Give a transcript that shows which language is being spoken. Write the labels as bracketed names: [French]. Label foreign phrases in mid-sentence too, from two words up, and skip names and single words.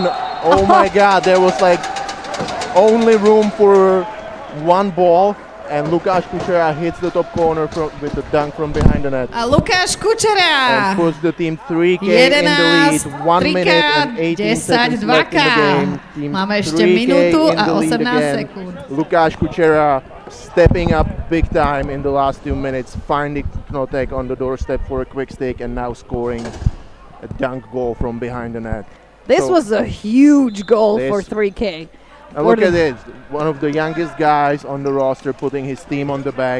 [English] Oh my God, there was like only room for 1 ball, and Lukáš Kučera hits the top corner with the dunk from behind the net. [Slovak] A Lukáš Kučera [English] and puts the team 3K in the lead. 1 minute and 18 seconds left in the game. Team [Slovak] Máme ešte 3K minútu [English] in [Slovak] a [English] the lead 18 again. [Slovak] sekúnd. [English] Lukáš Kučera stepping up big time in the last 2 minutes, finding Knotek on the doorstep for a quick stick, and now scoring a dunk goal from behind the net. This was a huge goal for 3K. And look at this, one of the youngest guys on the roster putting his team on the back.